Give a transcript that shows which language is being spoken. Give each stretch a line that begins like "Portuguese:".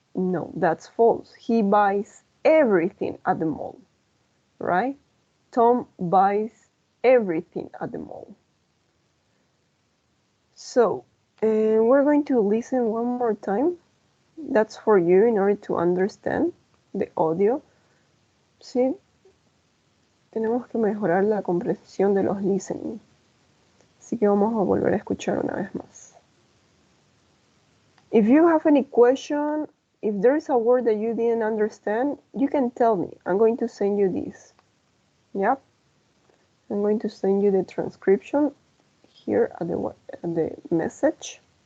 English: No, that's false. He buys everything at the mall, right? Tom buys everything at the mall. So, we're going to listen one more time. That's for you in order to understand the audio.
Spanish: ¿Sí? Tenemos que mejorar la comprensión de los listening. Así que vamos a volver a escuchar una vez más.
English: If you have any question, if there is a word that you didn't understand, you can tell me. I'm going to send you this. Yep. I'm going to send you the transcription here at the message.